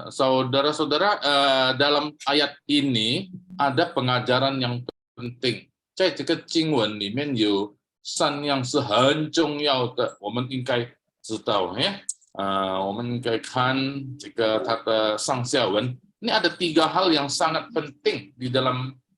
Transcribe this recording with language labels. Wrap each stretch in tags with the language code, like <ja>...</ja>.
<id>Saudara-saudara, dalam ayat ini ada pengajaran yang penting.</id> <zh>在这个经文里面有3样是很重要的，我们应该知道呀。我们应该看这个它的上下文。</zh> <id>Ini ada 3 hal yang sangat penting di dalam</id>